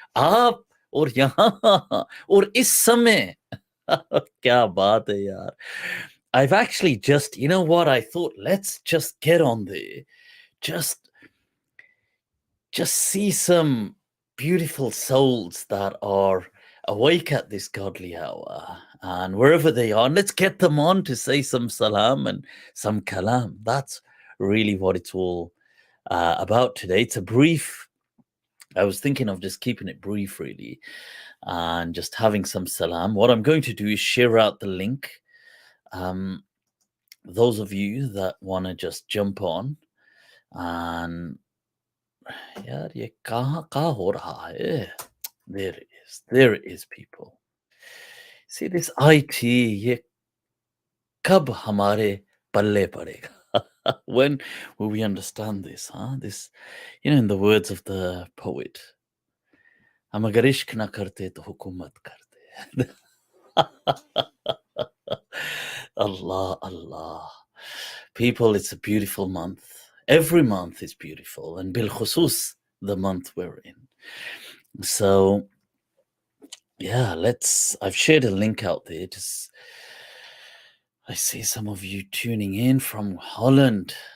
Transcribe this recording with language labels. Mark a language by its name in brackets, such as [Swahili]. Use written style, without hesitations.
[Hindi] आप और यहाँ और इस समय क्या बात है यार. [English] I've actually just, you know what, I thought, let's just get on there. Just see some beautiful souls that are awake at this godly hour and wherever they are, and let's get them on to say some salam and some kalam. That's really what it's all about today. It's a brief. I was thinking of just keeping it brief, really, and just having some salam. What I'm going to do is share out the link. Those of you that want to just jump on and [Hindi] यार ये कहाँ हो रहा है? [English] There it is, people. See this IT, [Hindi] ये कब हमारे पल्ले पड़ेगा? [English] When will we understand this, huh? This, in the words of the poet, [Hindi] हम अगर इश्क ना करते तो हुकूमत करते. [English] Allah. People, it's a beautiful month. Every month is beautiful, and [Arabic] bil khusus, [English] the month we're in. So, yeah, I've shared a link out there. I see some of you tuning in from Holland.